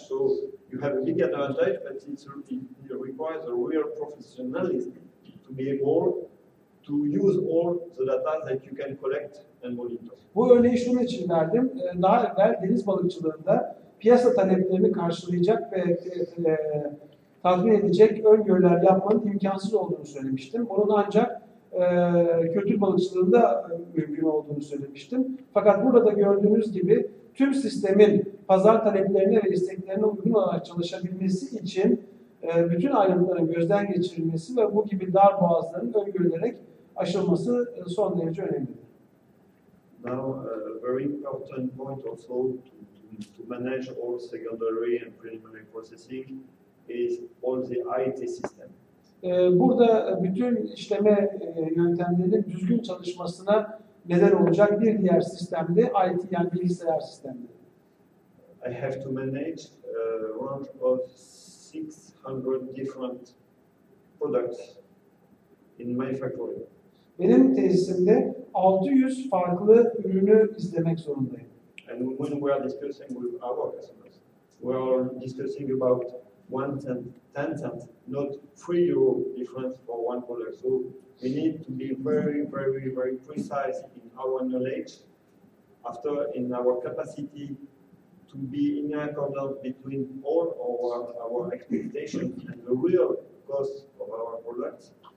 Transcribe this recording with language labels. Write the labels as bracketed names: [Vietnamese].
[English] So you have a big advantage, but it requires a real professionalism to be able to use all the data that you can collect and monitor. [Turkish] Bu örneği şunun için verdim. Daha evvel deniz balıkçılığında piyasa taleplerini karşılayacak ve tatmin edecek öngörüler yapmanın imkansız olduğunu söylemiştim. Bunun ancak kültür balıkçılığında mümkün olduğunu söylemiştim. Fakat burada gördüğünüz gibi tüm sistemin pazar taleplerine ve isteklerine uygun olarak çalışabilmesi için bütün ayrıntıların gözden geçirilmesi ve bu gibi dar boğazların öngörülerek aşılması son derece önemlidir. [English] Now, a very important point also to manage all secondary and preliminary processing is all the IT system. [Turkish] Burada bütün işleme yöntemlerinin düzgün çalışmasına neden olacak bir diğer sistem de IT, yani bilgisayar sistemleri. [English] I have to manage a range of 600 different products in my factory. [Turkish] Benim tesisimde 600 farklı ürünü izlemek zorundayım. [English] And when we are discussing with our customers, we are discussing about 1 cent, 10 cents, not €3 difference for one product. So we need to be very, very, very precise in our knowledge, after in our capacity to be in accordance between all our expectations and the real cost of our products.